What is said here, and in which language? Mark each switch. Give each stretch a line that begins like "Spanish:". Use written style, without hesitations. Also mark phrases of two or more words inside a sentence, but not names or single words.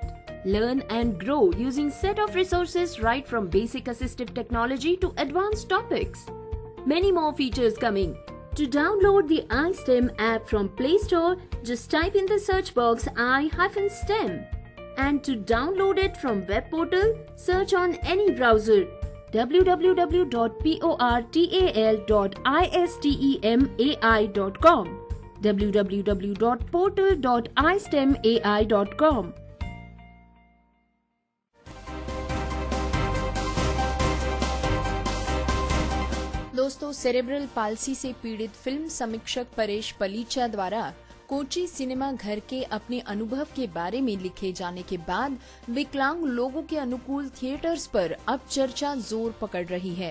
English: Learn and grow using set of resources right from basic assistive technology to advanced topics. Many more features coming. To download the iSTEM app from Play Store, just type in the search box i-STEM. And to download it from web portal, search on any browser. www.portal.istemai.com, www.portal.istemai.com.
Hindi: दोस्तों,
English: cerebral palsy
Hindi: से पीड़ित फिल्म समीक्षक परेश पलीचा द्वारा कोची सिनेमा घर के अपने अनुभव के बारे में लिखे जाने के बाद विकलांग लोगों के अनुकूल थिएटर्स पर अब चर्चा जोर पकड़ रही है।